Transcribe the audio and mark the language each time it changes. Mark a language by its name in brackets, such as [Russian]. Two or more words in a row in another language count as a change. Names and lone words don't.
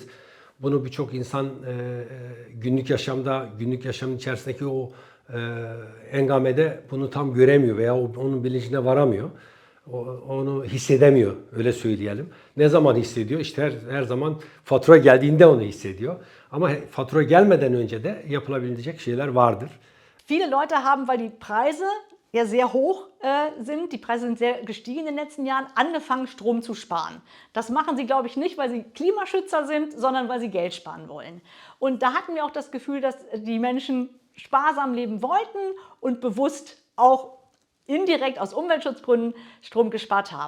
[Turkish] Bunu birçok insan günlük yaşamın içerisindeki o engamede bunu tam göremiyor veya onun bilincine varamıyor. Onu hissedemiyor, öyle söyleyelim. Ne zaman hissediyor? İşte her zaman fatura geldiğinde onu hissediyor. Ama fatura gelmeden önce de yapılabilecek şeyler vardır. [German] Viele Leute haben, weil die Preise ja sehr hoch sind, die Preise sind sehr gestiegen in den letzten Jahren, angefangen Strom zu sparen. Das machen sie, glaube ich, nicht, weil sie Klimaschützer sind, sondern weil sie Geld sparen wollen. Und da hatten wir auch das Gefühl, dass die Menschen sparsam leben wollten und bewusst auch indirekt aus Umweltschutzgründen Strom gespart haben.